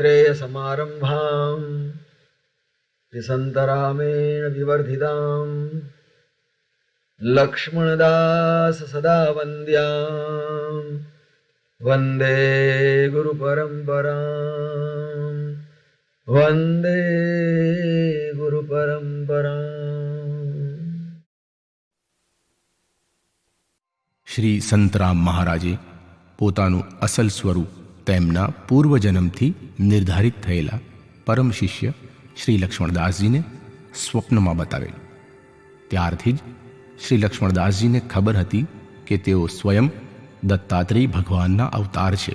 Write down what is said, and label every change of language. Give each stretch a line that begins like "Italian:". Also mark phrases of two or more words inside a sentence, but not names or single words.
Sanskrit: समारम्भाम् त्रिसन्तरामेण विवर्धिताम् लक्ष्मणदास सदा वन्द्याम् वन्दे गुरुपरम्पराम् वन्दे गुरुपरम्पराम्।
Gujarati: શ્રી સંતરામ મહારાજે પોતાનું અસલ સ્વરૂપ તેમના પૂર્વજન્મથી નિર્ધારિત થયેલા પરમ શિષ્ય શ્રી લક્ષ્મણદાસજીને સ્વપ્નમાં બતાવેલ. ત્યારથી જ શ્રી લક્ષ્મણદાસજીને ખબર હતી કે તેઓ સ્વયં દત્તાત્રેય ભગવાનના અવતાર છે.